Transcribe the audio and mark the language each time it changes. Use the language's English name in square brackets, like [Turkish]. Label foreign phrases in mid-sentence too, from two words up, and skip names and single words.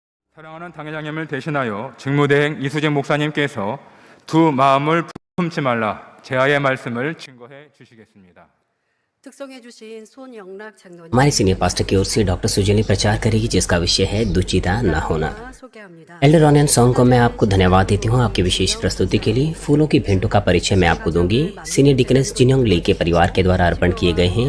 [Korean] 사랑하는 당회장님을 대신하여 직무대행 이수진 목사님께서 두 마음을 품지 말라 제아의 말씀을 증거해 주시겠습니다. [Hindi] हमारे [English] senior pastor [Hindi] की ओर से डॉक्टर सुजनी प्रचार करेगी जिसका विषय है दुचिता न होना। एल्डर रॉनियन सॉन्ग को मैं आपको धन्यवाद देती हूँ आपकी विशेष प्रस्तुति के लिए। फूलों की भेंटों का परिचय मैं आपको दूंगी। [English] senior deaconess [Hindi] जिन्योंग ली के परिवार के द्वारा अर्पण किए गए हैं।